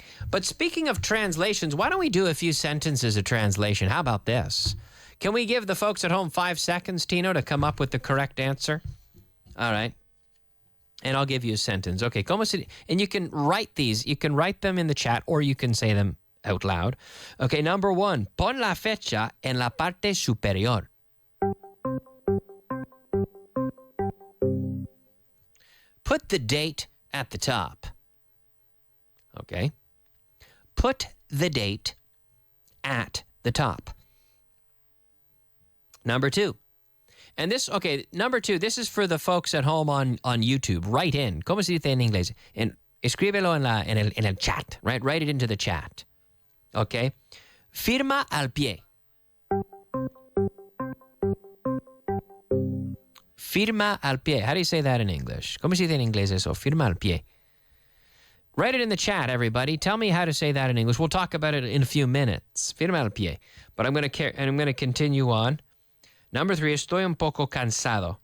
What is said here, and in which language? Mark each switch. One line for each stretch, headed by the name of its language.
English: But speaking of translations, why don't we do a few sentences of translation? How about this? Can we give the folks at home 5 seconds, Tino, to come up with the correct answer? All right. And I'll give you a sentence. Okay,
Spanish: ¿cómo se?
English: And you can write these. You can write them in the chat or you can say them out loud. Okay, number 1.
Spanish: Pon la fecha en la parte superior.
English: Put the date at the top. Okay. Put the date at the top. Number 2. And this, okay, number 2, this is for the folks at home on YouTube. Write in.
Spanish: ¿Cómo se dice en inglés? Escríbelo en el chat,
English: right? Write it into the chat. Okay?
Spanish: Firma al pie. Firma al pie.
English: How do you say that in English?
Spanish: ¿Cómo se dice en inglés eso? Firma al pie.
English: Write it in the chat, everybody. Tell me how to say that in English. We'll talk about it in a few minutes.
Spanish: Firma al pie.
English: But I'm going to continue on. Number 3,
Spanish: estoy un poco cansado.